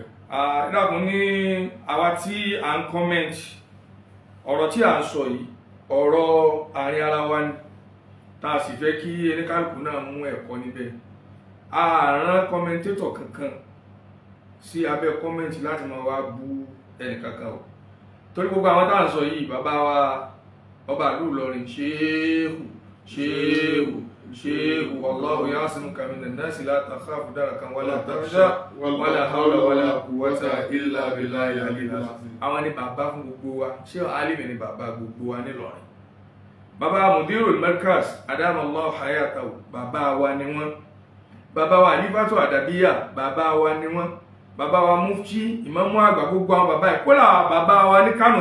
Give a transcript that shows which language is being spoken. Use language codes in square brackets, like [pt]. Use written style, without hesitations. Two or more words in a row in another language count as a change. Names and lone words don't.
[yo] ìdàkùn ní àwa tí à ń kọ́mẹ́ǹtì ọ̀rọ̀ tí à ń sọ yìí ọ̀rọ̀ àárín ara wa ni tá a sì fẹ́ kí ẹnikálùkù náà mú ẹ̀kọ́ níbẹ̀ ààrán kọ́mẹ́ntétọ̀ kankan sí abẹ́ kọ́mẹ́ǹtì láti máa wá bú ẹnìkankan o torí gbogbo àwọn tá à ń sọ yìí bàbá wa ọba ìlú Ìlọrin [ar] ṣéèhù والله يعصمك من الناس لا تخاف دركا ولا تخشى ولا حول ولا قوة إلا بالله العلي العظيم [yo] àwọn ni bàbá fún gbogbo wa ṣé alimi ni bàbá gbogbo wa nílọrin bàbá Mudirul Markaz adamallahu hayatahu bàbá wa ni wọ́n bàbá wa Alifatu Adabiya bàbá wa ni wọ́n bàbá wa Mufti Ìmámù àgbà gbogbo àwọn bàbá ìkólà bàbá wa ní Kánò